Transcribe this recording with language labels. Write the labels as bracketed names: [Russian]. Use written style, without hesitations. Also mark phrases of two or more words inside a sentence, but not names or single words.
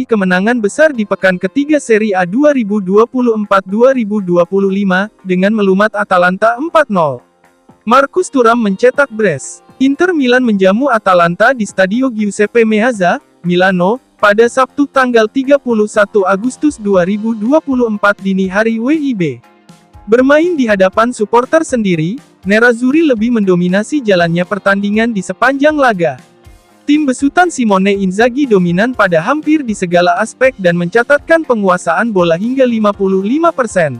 [Indonesian] kemenangan besar di pekan ketiga Serie A 2024-2025, dengan melumat Atalanta 4-0. Marcus Thuram mencetak brace. Inter Milan menjamu Atalanta di Stadio Giuseppe Meazza, Milano, pada Sabtu tanggal 31 Agustus 2024 dini hari WIB. Bermain di hadapan supporter sendiri, Nerazzurri lebih mendominasi jalannya pertandingan di sepanjang laga. Tim besutan Simone Inzaghi dominan pada hampir di segala aspek dan mencatatkan penguasaan bola hingga 55%.